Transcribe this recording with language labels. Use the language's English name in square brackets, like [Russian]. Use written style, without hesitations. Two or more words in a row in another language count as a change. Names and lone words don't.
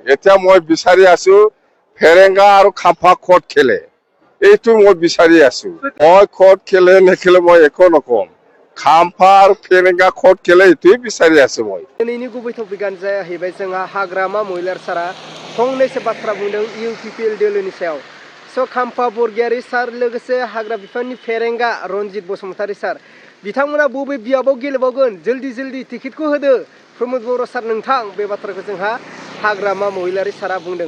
[Assamese] এতিয়া মই বিচাৰি আছো ফেৰেঙ্গা আৰু খাম্ফা ক'ত খেলে এইটো মই বিচাৰি আছো। মই ক'ত খেলে নেখেলে মই একো নকম। খাম্ফা আৰু ফেरेंगा ক'ত খেলে এইটোৱে বিচাৰি আছো মই। [Bodo] दिनैनि गुबै टपिकआनो जाहैबाय जोंहा हाग्रामा महिलार सारा फंनैसो बाथ्रा बुंदों इउपिपिएल दोलोनि सायाव। स' खाम्फा बरगयारी सार लोगोसे हाग्रा बिफाननि फेरेंगा रनजित बसुमतारी सार बिथांमोना बबे बियाबाव गेलेबावगोन जल्दी टिकेटखौ होदो प्रमोद बर' सार नोंथां बे बाथ्राखौ जोंहा हाग्रामा महिलारी सारा बुंदों।